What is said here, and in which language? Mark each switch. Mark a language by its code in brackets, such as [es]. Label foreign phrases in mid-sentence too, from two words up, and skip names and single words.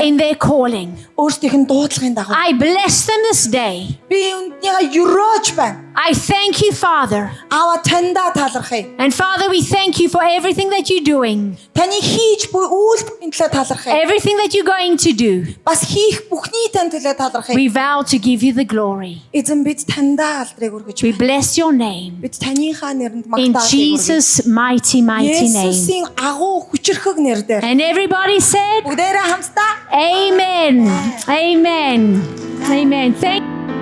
[en] in their calling. [mn] Өөрсдийнх нь дуудлагын дагуу. [en] I bless them this day. [mn] Би үнднийгээ юрөөж байна. [en] I thank you, Father. [mn] Аваа таньда талархъя. [en] And Father, we thank you for everything that you're doing, [mn] Таны хийж буй үйлдэлийн төлөө талархъя. [en] everything that you're going to do. [mn] Бас хийх бүхний тань төлөө талархъя. [en] We vow to give you the glory. [mn] Эзэн бид таньда алдрыг өргөж [en] We [mn] байна. [en] bless your name. [mn] Бид танийхаа нэрэнд [en] In [mn] магтаалыг өргөе. [en] Jesus' mighty name. [mn] Есүсийн агуу хүчрхэг нэрээр. [en] And everybody said, [mn] Бүгдээрээ хамтдаа [en] Amen. Amen. Amen. Thank